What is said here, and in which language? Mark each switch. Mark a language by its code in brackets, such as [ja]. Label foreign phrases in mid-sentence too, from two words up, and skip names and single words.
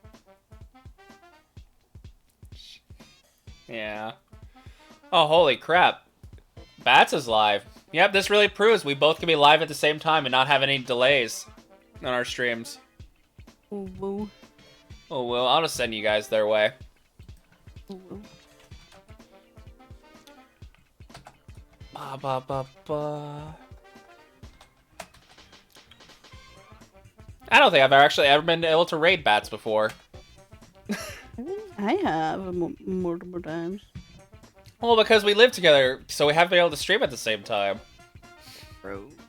[en] Yeah. Oh, holy crap. Bats is live. Yep, this really proves we both can be live at the same time and not have any delays on our streams. Oh, woo. Oh, well, I'll just send you guys their way. Oh, woo. Ba ba ba ba. I don't think I've actually ever been able to raid bats before. I have multiple times. Well, because we live together, so we haven't been able to stream at the same time. Bro.